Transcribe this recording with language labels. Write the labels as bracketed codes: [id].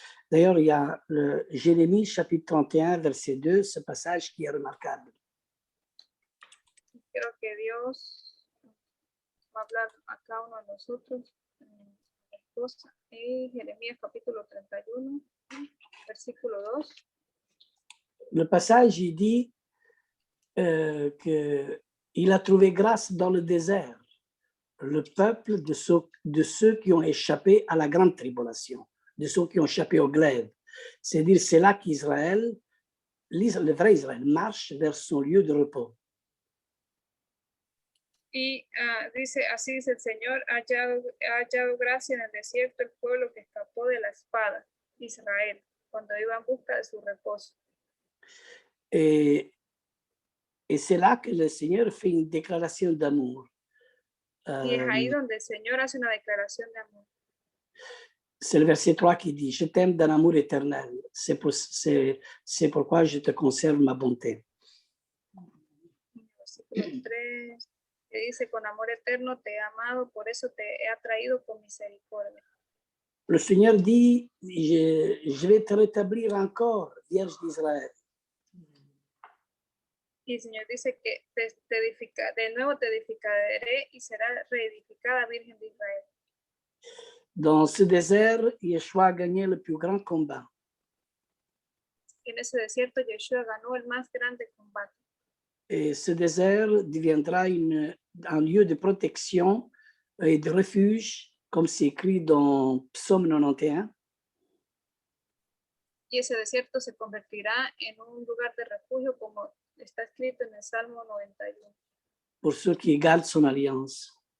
[fr] D'ailleurs, il y a le Jérémie chapitre 31, verset 2, ce passage qui est remarquable. [es] Creo que Dios va a hablar a cada uno de nosotros. Et Jérémie capítulo 31, versículo 2. [fr] Le passage, il dit qu'il a trouvé grâce dans le désert le peuple de ceux qui ont échappé à la grande tribulation, de ceux qui ont échappé au glaive. C'est-à-dire, c'est là qu'Israël, le vrai Israël, marche vers son lieu de repos. [es] Y dice, así dice el Señor, ha hallado gracia en el desierto el pueblo que escapó de la espada, Israel, cuando iba en busca de su reposo. [fr] Et c'est là que le Seigneur fait une déclaration d'amour. [es] Y es ahí donde el Señor hace una declaración de amor. [fr] C'est le verset 3 qui dit, je t'aime d'un amour éternel, c'est pourquoi je te conserve ma bonté. [es] Versículo 3, que dice, con amor eterno te he amado, por eso te he atraído con misericordia. [fr] Le Seigneur dit, je vais te rétablir encore, Vierge d'Israël. [es] Y el Señor dice que de nuevo te edificaré y será reedificada Virgen de Israel. [fr] Dans ce désert, Yeshua a gagné le plus grand combat. [es] En ese desierto, Yeshua ganó el más grande combate. [fr] Et ce désert deviendra un lieu de protection et de refuge, comme c'est écrit dans Psaume 91. [es] Y ese desierto se convertirá en un lugar de refugio, como está escrito en el Salmo 91. [fr] Pour ceux qui gardent son alliance.